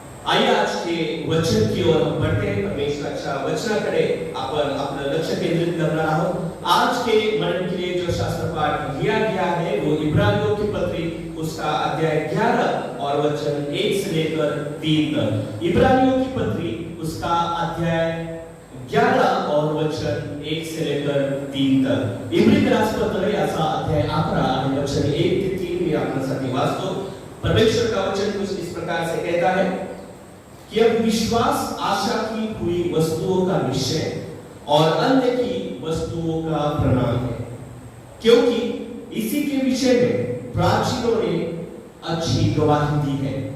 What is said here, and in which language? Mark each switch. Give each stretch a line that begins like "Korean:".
Hindi: आइए आज के वचन की ओर हम बढ़ते हैं.
Marathi: परमेश्वराच्या वचनाकडे आपण आपलं लक्ष केंद्रित करणार आहोत.
Hindi: आज के मन के लिए जो शास्त्र पाठ लिया गया है वो इब्रानियों की पत्री उसका अध्याय 11 और वचन 1 से लेकर 3 तक. इब्रानियों की पत्री उसका अध्याय 11 और वचन 1 से लेकर 3 तक.
Marathi: इब्री राजपत्र याचा अध्याय 11 आणि वचन 1 ते 3 मी आपल्यासाठी वाचतो.
Hindi: परमेश्वर का वचन कुछ इस प्रकार से कहता है कि अब विश्वास आशा की हुई वस्तुओं का निश्चय और अन्य की वस्तुओं का प्रमाण है, क्योंकि इसी के विषय में प्राचीनों ने अच्छी गवाही दी है.